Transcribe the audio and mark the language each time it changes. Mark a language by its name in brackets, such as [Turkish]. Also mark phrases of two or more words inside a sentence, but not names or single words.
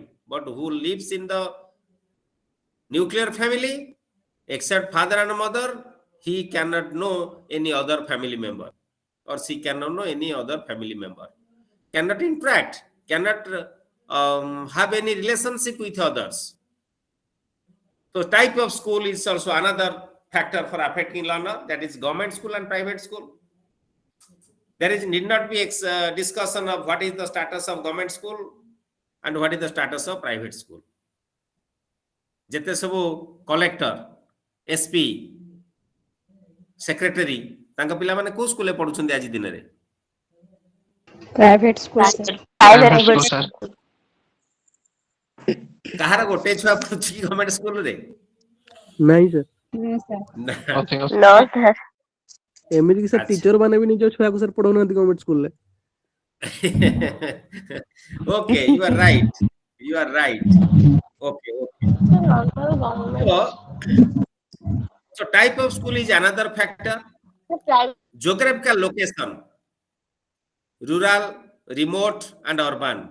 [English] But who lives in the nuclear family, except father and mother, he cannot know any other family member, or she cannot know any other family member, cannot interact, cannot have any relationship with others. So type of school is also another factor for affecting learner, that is government school and private school. There is need not be discussion of what is the status of government school and what is the status of private school. [Odia] ଯେତେ ସବୁ କଲେକ୍ଟର, ଏସପି, ସେକ୍ରେଟାରୀ, ତାଙ୍କ ପିଲାମାନେ କୋଉ ସ୍କୁଲରେ ପଢୁଛନ୍ତି ଆଜି ଦିନରେ? [English] Private school, sir. Private school, [Odia] କାହାର ଗୋଟେ ଛୁଆ ପଢୁଛି କି [English] government school-re? [Odia] ନାଇଁ ସାର୍, [English] No, sir. No, sir. [Odia] ଏମିତି କି ସାର୍ ଆଚ୍ଛା। ଟିଚର ମାନେ ବି ନିଜ ଛୁଆକୁ ସାର୍ ପଢଉନାହାନ୍ତି [English] government school-re. Okay, you are right. You are right. Okay, okay. So type of school is another factor. Geographical location, rural, remote, and urban.